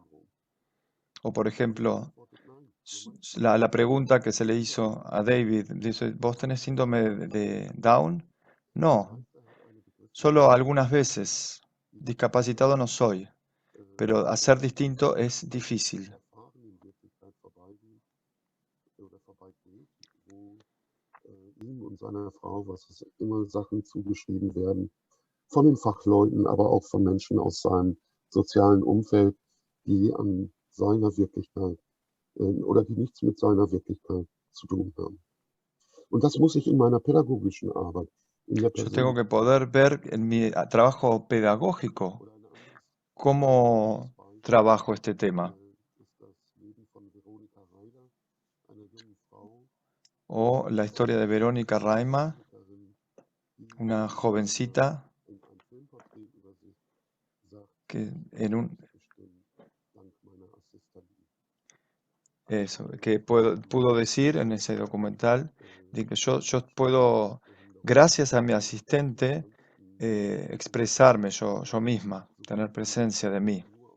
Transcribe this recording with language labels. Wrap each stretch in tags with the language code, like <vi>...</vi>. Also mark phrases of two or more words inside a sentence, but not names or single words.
<es>O por ejemplo, la pregunta que se le hizo a David, dice, ¿vos tenés síndrome de Down? No, solo algunas veces. Discapacitado no soy, pero hacer distinto es difícil.</es> <de>Ihm und seiner Frau, was immer Sachen zugeschrieben werden, von den Fachleuten, aber auch von Menschen aus seinem sozialen Umfeld, die an seiner Wirklichkeit oder die nichts mit seiner Wirklichkeit zu tun haben. Und das muss ich in meiner pädagogischen Arbeit, in der</de> <es>Yo tengo que poder ver en mi trabajo pedagógico cómo trabajo este tema. O la historia de Verónica Raima, una jovencita que pudo decir en ese documental de que yo puedo, gracias a mi asistente, expresarme yo misma, tener presencia de mí.</es>